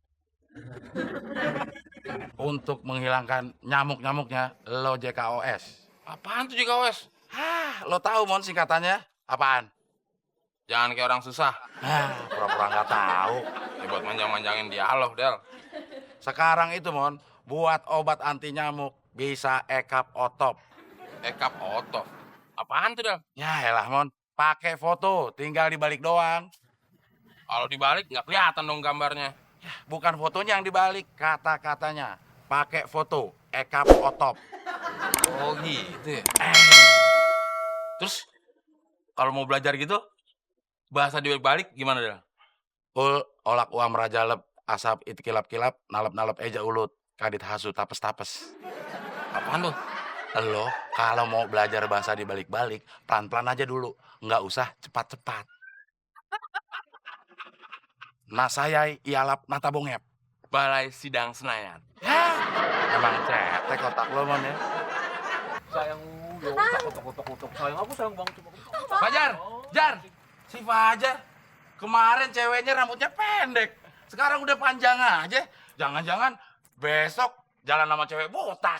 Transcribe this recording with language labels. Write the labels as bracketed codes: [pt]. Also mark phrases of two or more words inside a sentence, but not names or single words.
[id] Untuk menghilangkan nyamuk-nyamuknya, lo JKOS. Apaan tuh JKOS? Lo tahu, Mon, singkatannya? Apaan? Jangan kayak orang susah. Pura-pura nggak tahu. Ya buat manjang-manjangin dialog, Del. Sekarang itu, Mon, buat obat anti nyamuk bisa ekap otop. Ekap otop? Apaan tuh, Del? Ya elah, Mon. Pakai foto, tinggal dibalik doang. Kalau dibalik nggak kelihatan dong gambarnya. Ya, bukan fotonya yang dibalik, kata-katanya. Pakai foto, ekap otop. Oh gitu ya? Terus, kalau mau belajar gitu, bahasa dibalik-balik gimana, Del? Olak uam rajalep, asap it kilap-kilap, nalep-nalep eja ulut, kadit hasu tapes-tapes. Apaan tuh? Lo kalau mau belajar bahasa dibalik-balik, pelan-pelan aja dulu. Nggak usah cepat-cepat. Nasayai ialap nata bongep. Balai Sidang Senayan. Emang cetek otak lo, Mon ya. Sayang, ya kotok. Sayang aku sayang banget cuma. Fajar, Jar, si Fajar. Kemarin ceweknya rambutnya pendek, sekarang udah panjang aja. Jangan-jangan besok jalan sama cewek botak.